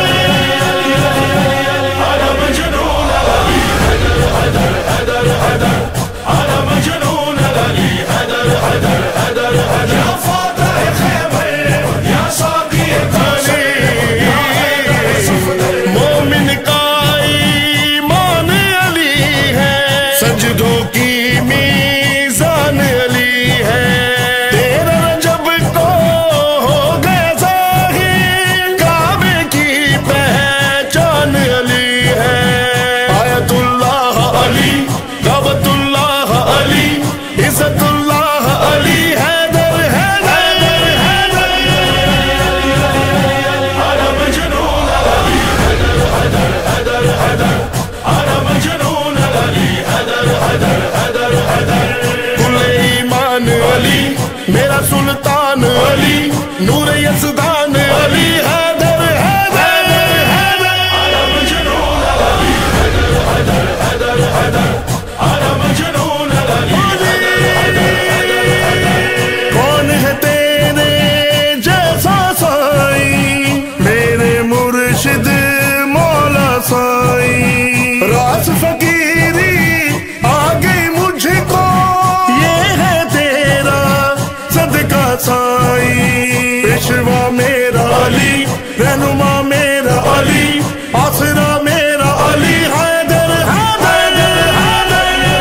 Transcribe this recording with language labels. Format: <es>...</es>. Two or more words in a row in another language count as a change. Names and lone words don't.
<ar>انا مجنون علی حیدر حیدر حیدر حیدر انا مجنون علی حیدر حیدر حیدر حیدر</ar> <ur>یا فاتح خیبر یا ساقی کوثر یا حیدر صفدر مومن کا ایمان علی ہے سجدوں کی میزان علی ہے تیرا رجب کو ہو گئے ظاہر کعبے کی پہچان علی ہے آیت اللہ علی کعبۃ اللہ علی عزت اللہ علی حیدر حیدر حیدر</ur> <ar>انا مجنون علی حیدر حیدر حیدر حیدر انا مجنون علی حیدر حیدر حیدر حیدر</ar> <ur>کل ایمان علی میرا سلطان علی نور یزدان علی حیدر حیدر حیدر</ur> <ar>انا مجنون علی</ar> <ur>حیدر حیدر</ur> <ar>حیدر حیدر انا مجنون علی حیدر حیدر حیدر حیدر کون</ar> <ur>ہے تیرے جیسا سائی میرے مرشد مولا سائی راز فقیری آ گئی مجھ کو یہ ہے تیرا صدقہ سائی پیشوا میرا علی رہنما میرا علی آسرا میرا علی حیدر حیدر حیدر</ur>